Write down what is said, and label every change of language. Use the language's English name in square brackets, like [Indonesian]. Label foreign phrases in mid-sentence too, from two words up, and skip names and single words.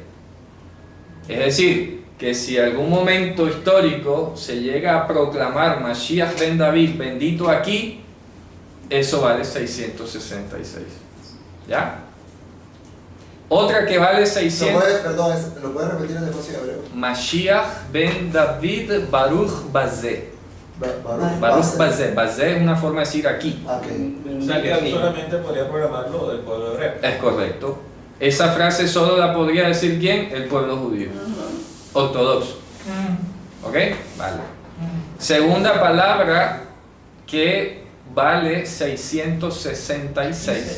[Spanish] Es decir, que si algún momento histórico se llega a proclamar Mashiach ben David bendito aquí, eso vale 666. ¿Ya? Otra que vale 600. ¿Lo puedes repetir en despacio en hebreo? [Hebrew] משיח בן דוד ברוך בזה. Baruch Baruch Bazeh. [Spanish] Bazeh es una forma de decir aquí. Ok. O sea que solamente podría programarlo del pueblo hebreo. Es correcto. Esa frase solo la podría decir ¿quién? El pueblo judío. Ortodoxo. ¿Ok? Vale. Segunda palabra que vale 666.